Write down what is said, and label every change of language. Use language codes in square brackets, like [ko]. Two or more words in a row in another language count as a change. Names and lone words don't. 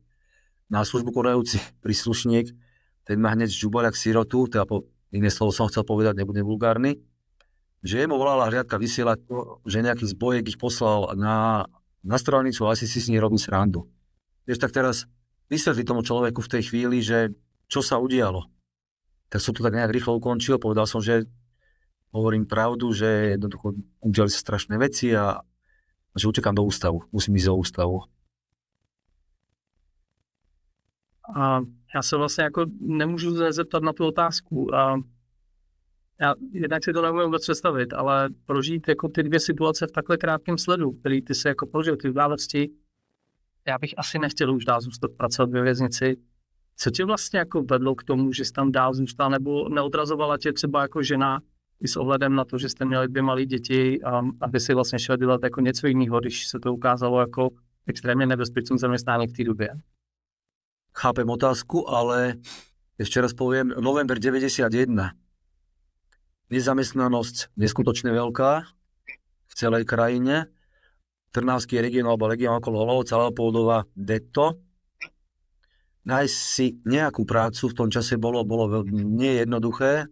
[sk] Na službu konajúci príslušník, ten ma hneď žubal jak sirotu, teda iné slovo som chcel povedať, nebudem vulgárny, že jemu volala hliadka vysielať, že nejaký zbojek ich poslal na strelnicu, asi si s ní robí srandu. Vieš, tak teraz vysvetli tomu človeku v tej chvíli, že čo sa udialo. Tak som to tak nejak rýchlo ukončil, povedal som, že hovorím pravdu, že jednoducho udiali sa strašné veci a že utekám do ústavu, musím ísť do ústavu. [cs] A já se vlastně jako nemůžu zeptat na tu otázku. A já jednak si to nemůžu vůbec představit, ale prožít jako ty 2 situace v takhle krátkém sledu, který ty si jako prožil, ty události, já bych asi nechtěl už dál zůstat pracovat ve věznici. Co tě vlastně jako vedlo k tomu, že jsi tam dál zůstal, nebo neodrazovala tě třeba jako žena i s ohledem na to, že jste měli 2 malé děti a aby si vlastně šel dělat jako něco jiného, když se to ukázalo jako extrémně nebezpečné zaměstnání v té době? [sk] Chápem otázku, ale ešte raz poviem, november 91. Nezamestnanosť neskutočne veľká v celej krajine. Trnavský región alebo región okolo Hlohovca, Leopoldova, Detto. Nájsť si nejakú prácu v tom čase bolo nie jednoduché.